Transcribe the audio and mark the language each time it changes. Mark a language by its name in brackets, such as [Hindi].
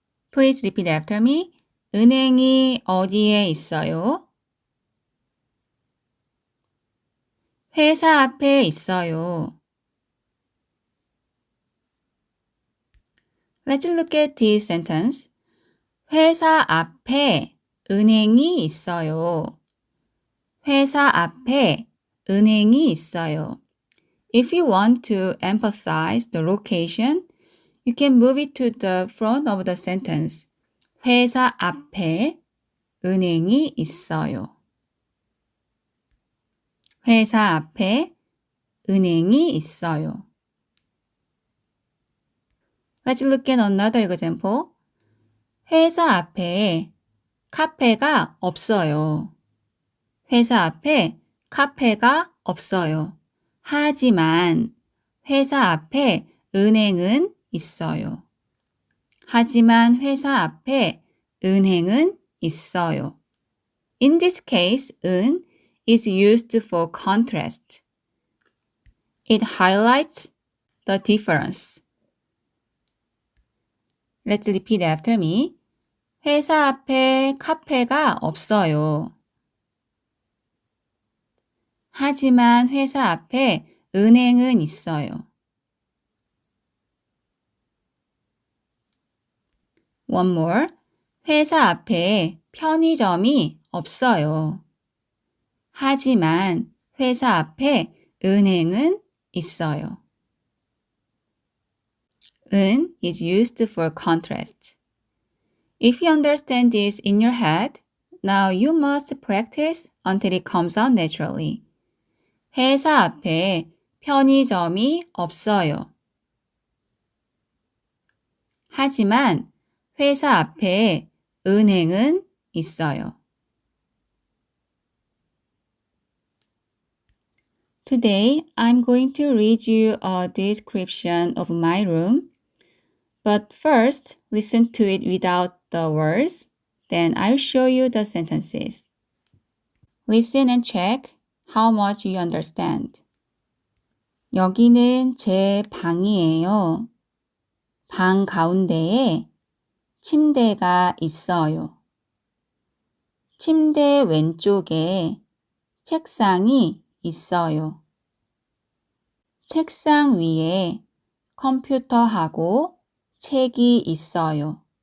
[English] Please repeat after me. [Korean] 은행이 어디에 있어요? 회사 앞에 있어요. [English] Let's look at this sentence. [Korean] 회사 앞에 은행이 있어요. 회사 앞에 은행이 있어요. [English] If you want to emphasize the location, you can move it to the front of the sentence. [Korean] 회사 앞에 은행이 있어요. 회사 앞에 은행이 있어요. [English] Let's look at another example. [Korean] 회사 앞에 카페가 없어요. 회사 앞에 카페가 없어요. 하지만 회사 앞에 은행은 있어요. 하지만 회사 앞에 은행은 있어요. [English] In this case, 은 is used for contrast. It highlights the difference. Let's repeat after me. [Korean] 회사 앞에 카페가 없어요. 하지만 회사 앞에 은행은 있어요. [English] One more. [Korean] 회사 앞에 편의점이 없어요. 하지만 회사 앞에 은행은 있어요. [English] 은 is used for contrast. If you understand this in your head, now you must practice until it comes out naturally. [Korean] 회사 앞에 편의점이 없어요. 하지만 회사 앞에 은행은 있어요. [English] Today, I'm going to read you a description of my room. But first, listen to it without the words. Then I'll show you the sentences. Listen and check how much you understand. [Korean] 여기는 제 방이에요. 방 가운데에 침대가 있어요. 침대 왼쪽에 책상이 있어요. 책상 위에 컴퓨터하고 책이 있어요.